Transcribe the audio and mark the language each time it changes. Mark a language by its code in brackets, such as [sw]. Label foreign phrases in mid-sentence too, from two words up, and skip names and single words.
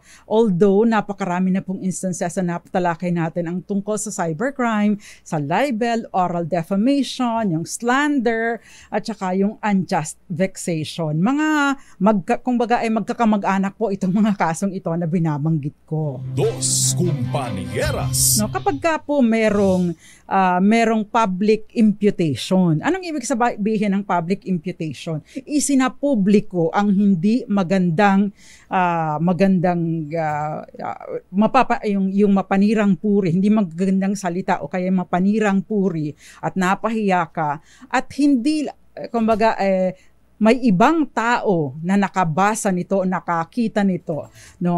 [tl] Although napakarami na pong instances na napatalakay natin ang tungkol sa cybercrime, sa libel, [en] oral defamation, [tl] yung slander, at saka yung [en] unjust vexation. [tl] Kumbaga ay magkakamag-anak po itong mga kasong ito na binabanggit ko. Dos Compañeras. No, kapag ka po merong [en] public imputation. [tl] Anong ibig sabihin ng [en] public imputation? [tl] Isinapubliko ang hindi yung mapanirang puri, hindi magagandang salita o kaya mapanirang puri at napahiya ka at hindi, kumbaga, may ibang tao na nakabasa nito, nakakita nito, no?